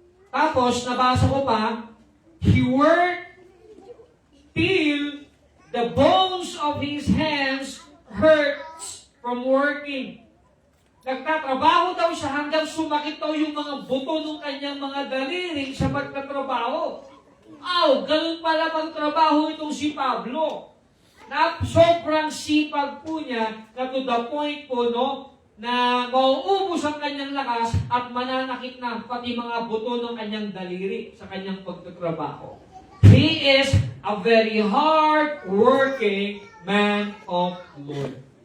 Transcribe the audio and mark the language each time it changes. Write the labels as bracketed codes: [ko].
[tl] Tapos, nabasa ko pa, [en] he worked till the bones of his hands hurts from working. [tl] Nagtatrabaho daw siya hanggang sumakit daw yung mga buto ng kanyang mga daliri sa pagtatrabaho. Ganun pala magtrabaho itong si Pablo. Na sobrang sipag po niya na to the point po, no, na mauubos ang kanyang lakas at mananakit na pati mga buto ng kanyang daliri sa kanyang pagtatrabaho. [en] He is a very hard-working man of Lord.